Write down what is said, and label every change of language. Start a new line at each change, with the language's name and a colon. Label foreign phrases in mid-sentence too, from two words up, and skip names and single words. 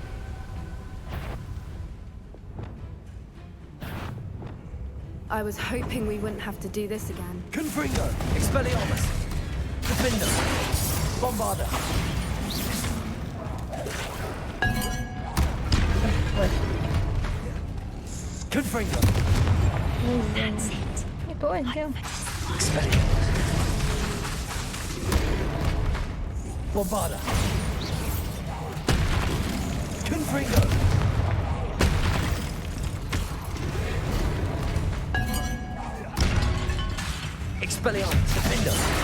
English: I was hoping we wouldn't have to do this again.
Latin: Confringo. Expelliarmus. Defender. Bombarda. Confringo.
English: That's it.
Russian: Не понял.
Latin: Expelliarmus. Bombarda. Confringo. Expelliarmus. Defender.